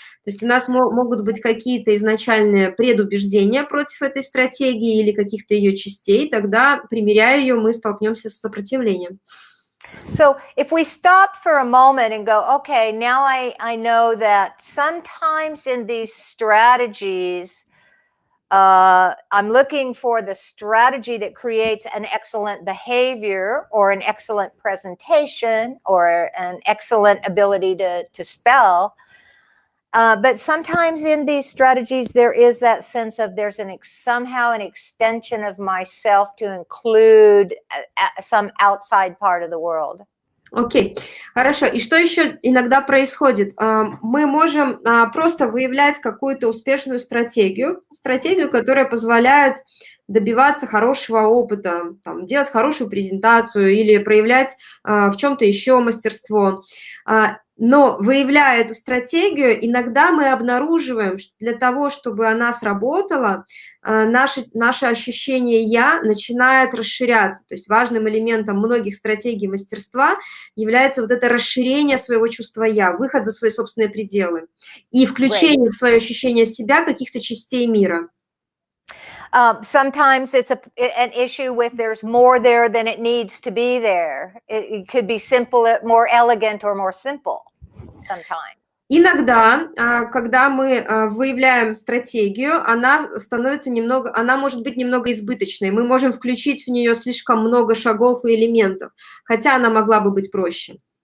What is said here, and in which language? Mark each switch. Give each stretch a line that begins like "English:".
Russian: То есть у нас могут быть какие-то изначальные предубеждения против этой стратегии или каких-то ее частей, тогда, примеряя ее, мы столкнемся с сопротивлением.
English: So if we stop for a moment and go, okay, now I know that sometimes in these strategies, I'm looking for the strategy that creates an excellent behavior or an excellent presentation or an excellent ability to spell. But sometimes in these strategies, there is that sense of there's somehow an extension of myself to include some outside part of the world.
Russian: Окей, хорошо. И что еще иногда происходит? Мы можем просто выявлять какую-то успешную стратегию, которая позволяет добиваться хорошего опыта, там, делать хорошую презентацию или проявлять в чем-то еще мастерство. Но, выявляя эту стратегию, иногда мы обнаруживаем, что для того, чтобы она сработала, наше ощущение «я» начинает расширяться. То есть важным элементом многих стратегий мастерства является вот это расширение своего чувства «я», выход за свои собственные пределы и включение в свое ощущение себя каких-то частей мира.
English: Sometimes it's an issue with there's more there than it needs to be there. It could be simple, more elegant, or more simple sometimes.
Russian: Иногда, когда мы выявляем стратегию, она может быть немного избыточной. Мы можем включить в нее слишком много шагов и элементов, хотя она могла бы быть проще.